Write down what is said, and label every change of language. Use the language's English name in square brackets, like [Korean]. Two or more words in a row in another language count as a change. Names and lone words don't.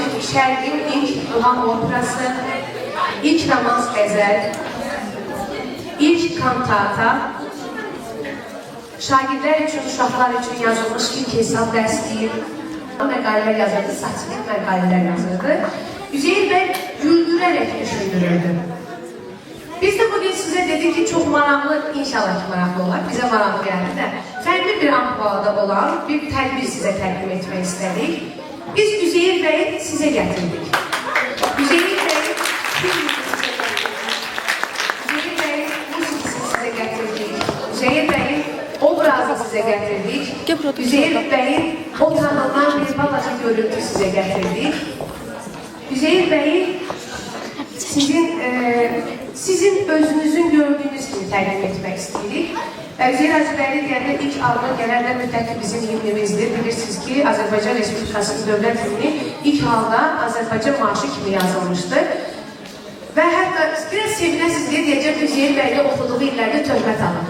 [Azerbaijani] Şərqin ilk muğam operası, ilk romans qəzəl, ilk kantata, şagirdlər üçün, uşaqlar üçün yazılmış ilk hesab dərsliyi, məqalələr yazırdı, saçılıq məqalələr yazırdı. Hüseyin bəy güldürərək düşündürürdü. [Turkish] Biz de bugün size dedik ki çok [Azerbaijani] maraqlı, inşallah ki maraqlı olar, bize maraqlı geldi de fərqli bir ampulada olan bir tədbir size təqdim etmək istədik. [Turkish] Biz Üzeyir Bey'i size getirdik. Üzeyir Bey'in musikisini size getirdik. Üzeyir Bey'in obrazı size getirdik. Üzeyir Bey'in o zamanlar bir balaca görüntü size getirdik. [Azerbaijani] Üzeyir Bey'in sizin özünüzün gördüğünüz gibi təqdim etmək istəyirik. Hüseyin Hacıbəyli deyəndə ilk ağına gələn də müddətli bizim himnimizdir. Bilirsiniz ki, Azərbaycan Respublikasının dövlət himni ilk halda Azərbaycan marşı kimi yazılmışdır. Və hətta biraz sevinəsiz deyə deyəcəm, Hüseyin Bəyli oxuduğu illərdə töhmət alır.